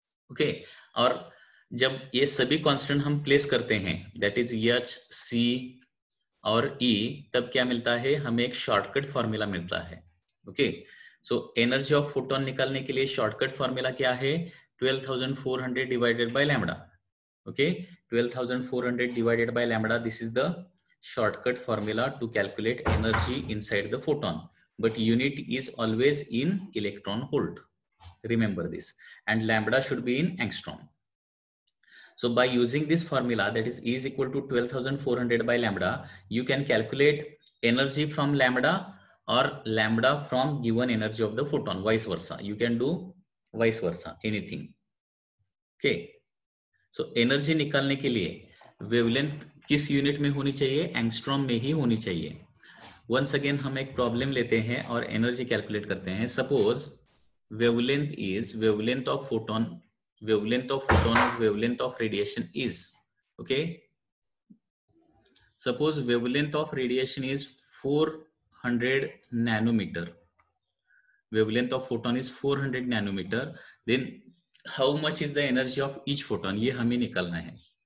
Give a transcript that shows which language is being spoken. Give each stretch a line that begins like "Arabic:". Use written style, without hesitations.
Hindi: Okay, और जब ये सभी कांस्टेंट हम प्लेस करते हैं,
English: that is H C
Hindi: और ई, तब क्या मिलता है? हमें एक शॉर्टकट फॉर्मूला मिलता है. Okay,
English: so energy of photon
Hindi: निकालने के लिए शॉर्टकट फॉर्मूला क्या है?
English: 12,400 divided by lambda. Okay, 12,400 divided by lambda, this is the shortcut formula to calculate energy inside the photon, but unit is always in electron volt, remember this, and lambda should be in angstrom. So by using this formula, that is E is equal to 12,400 by lambda, you can calculate energy from lambda or lambda from given energy of the photon, vice versa. You can do vice versa, anything.
Hindi: Okay, so energy निकालने के लिए wavelength किस unit में होनी चाहिए? Angstrom में ही होनी चाहिए.
English: once again
Hindi: हम एक प्रॉब्लम लेते हैं और एनर्जी कैलकुलेट करते हैं.
English: suppose wavelength is wavelength of photon wavelength of radiation is, okay, suppose wavelength of radiation is 400 nanometre, wavelength of photon is 400 nanometre, then how much is the energy of each photon,
Hindi: ये हमें निकालना है.